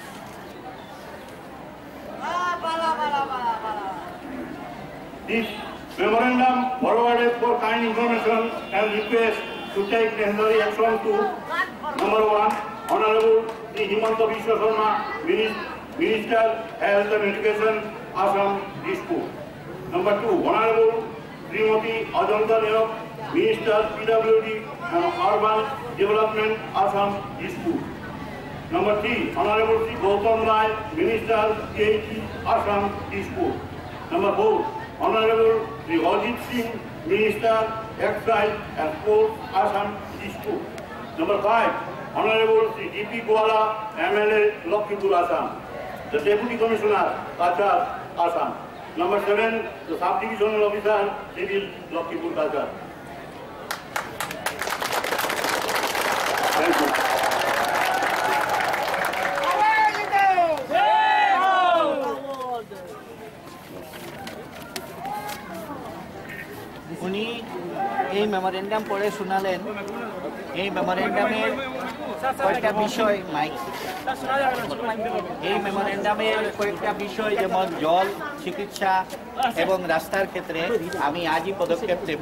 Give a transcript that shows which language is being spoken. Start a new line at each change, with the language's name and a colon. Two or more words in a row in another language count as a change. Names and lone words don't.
English: This memorandum forwarded for kind information and request to take necessary action to number 1, Honorable Sri Himanta Biswa Sharma, Minister Health and Education, Assam Dispute. Number 2, Honorable Srimati Ajanta Nayok, Minister PWD and Urban Development, Assam Dispute. Number 3, Honorable Sri Gautam Rai, Minister PHE, Assam Dispute. Number 4, Honorable Sri Ajit Singh, Minister Excise and Sports, Assam Dispute. Number 5, Honorable Sri D.P. Gwala, MLA, Lakipur, Assam. The Deputy Commissioner, Kachar, Assam. Number 7, the Sub-Divisional Officer, Civil, Lakipur, Kachar. Thank you.
Bangla: উনি এই মেমোরেন্ডাম পড়ে শোনালেন। এই মেমোরেন্ডামের কয়েকটা বিষয় এই মেমোরেন্ডামের কয়েকটা বিষয় যেমন জল, চিকিৎসা এবং রাস্তার ক্ষেত্রে আমি আজই পদক্ষেপ নেব।